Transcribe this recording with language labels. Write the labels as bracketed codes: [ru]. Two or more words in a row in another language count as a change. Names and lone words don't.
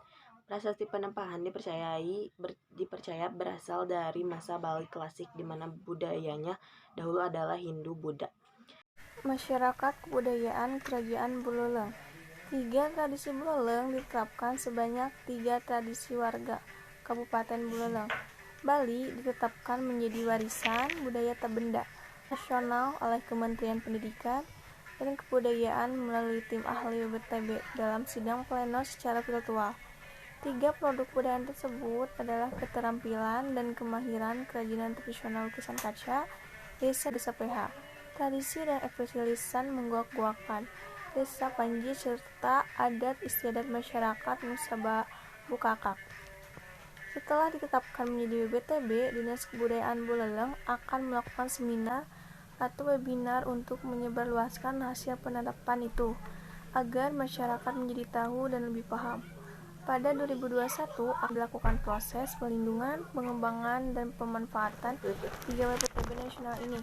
[id] Prasasti Penempahan dipercaya berasal dari masa Bali klasik di mana budayanya dahulu adalah Hindu-Buddha. Masyarakat kebudayaan Kerajaan Buleleng. 3 tradisi Buleleng diterapkan sebanyak 3 tradisi warga Kabupaten Buleleng. Bali ditetapkan menjadi warisan budaya tak benda nasional oleh Kementerian Pendidikan dan Kebudayaan melalui tim ahli BPTB dalam sidang pleno secara virtual. 3 produk budaya tersebut adalah keterampilan dan kemahiran kerajinan tradisional lukisan kaca, desa PH, tradisi dan ekspresi lisan mengguak-guakan, desa Panji serta adat istiadat masyarakat Nusa Bukakak. Setelah ditetapkan menjadi BPTB, Dinas Kebudayaan Buleleng akan melakukan seminar atau webinar untuk menyebarluaskan hasil penetapan itu agar masyarakat menjadi tahu dan lebih paham. Pada 2021 akan dilakukan proses pelindungan, pengembangan, dan pemanfaatan 3 BPTB nasional ini.